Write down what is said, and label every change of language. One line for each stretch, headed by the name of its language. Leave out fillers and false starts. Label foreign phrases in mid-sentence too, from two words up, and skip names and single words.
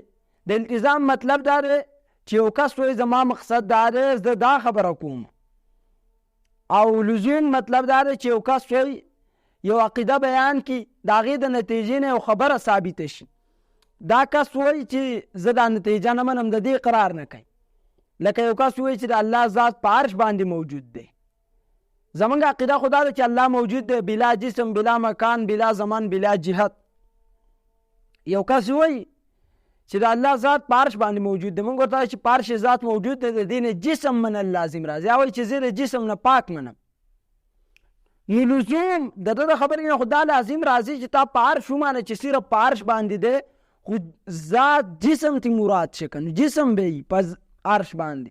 Pashto: د التزام مطلب دا دی چې یو کس وایي زما مقصد دا دی زه دا خبره کوم، او لزوم مطلب دا دی چې یو کس وایي یو عقیده بیان کړي، د هغې د نتیجې نه یو خبره ثابته شي، دا کس وایي چې زه دا نتیجه نه منم، د دې اقرار نه کوي. لکه یو کس وایي چې د الله ذات په عرش باندې موجود دی. زمونږ عقیده خو دا ده چې الله موجود دی، بلا جسم، بلا مکان، بلا زمان، بلا جهت. یو کس وایي چې د الله ذات په عرش باندې موجود دی، موږ ورته چې په عرش ذات موجود دی، د دې نه جسم منل لازم راځي. یا وایي چې زه د جسم نه پاک منم. نو لزوم د ده د خبرې نه خو دا لازم راځي چې تا په عرش ومانه چې صرف په عرش باندې دی، خو ذات جسم تی مراد شه که نو جسم به وي په عرش باندې.